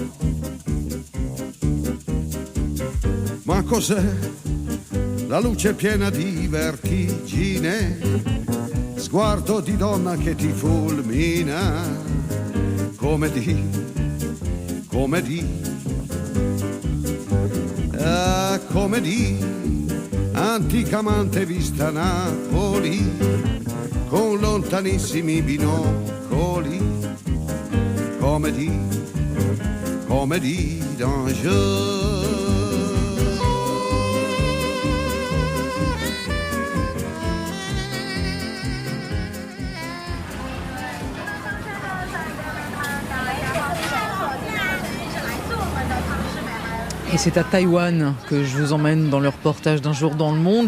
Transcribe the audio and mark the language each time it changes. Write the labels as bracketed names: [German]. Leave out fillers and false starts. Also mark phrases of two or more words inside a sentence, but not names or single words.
[Italian] Ma cos'è la luce piena di vertigine, sguardo di donna che ti fulmina, come di, come di, come di anticamente vista Napoli, con lontanissimi binocoli, come di Dangereux. [French] Et c'est à Taïwan que je vous emmène dans le reportage d'un jour dans le monde.